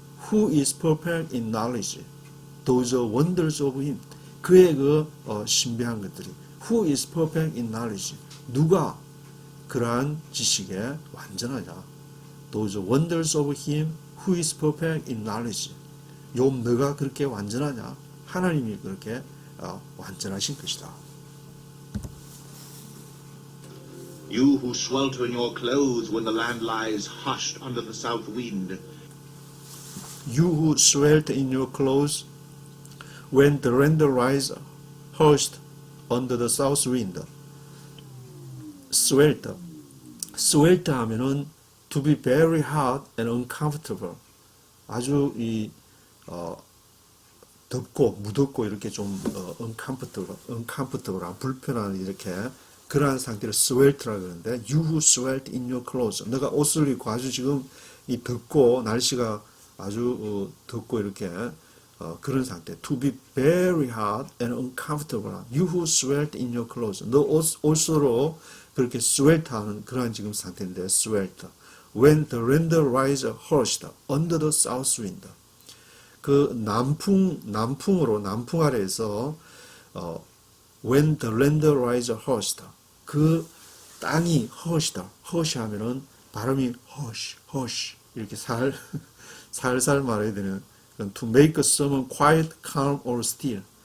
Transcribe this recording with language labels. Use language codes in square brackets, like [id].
[en] who is perfect in knowledge. those wonders of him. [ko] 그의 그 신비한 것들이 [en] who is perfect in knowledge. [ko] 누가 그러한 지식에 완전하냐. [en] those wonders of him who is perfect in knowledge. [ko] 욥 너가 그렇게 완전하냐. 하나님이 그렇게 완전하신 것이다. [en] You who swelter in your clothes when the land lies hushed under the south wind. You who swelter in your clothes when the land lies hushed under the south wind. swelter. swelter 하면은 to be very hot and uncomfortable. [ko] 아주 덥고 무덥고 이렇게 좀 uncomfortable, 불편한 이렇게 그러한 상태를 swelter라고 그러는데 [en] you who swelter in your clothes. [ko] 내가 옷을 입고 아주 지금 이 덥고 날씨가 아주 덥고 이렇게 그런 상태. [en] To be very hot and uncomfortable. You who swelter in your clothes. [ko] 너 옷으로 그렇게 swelter하는 그러한 지금 상태인데 swelter. [en] When the land lies hushed under the south wind. [ko] 그 남풍 아래에서 [en] when the land lies hushed. [ko] 그 땅이 hush 하면은 발음이 hush 이렇게 살살 말해야 되는 [en] to make someone quiet, calm or still.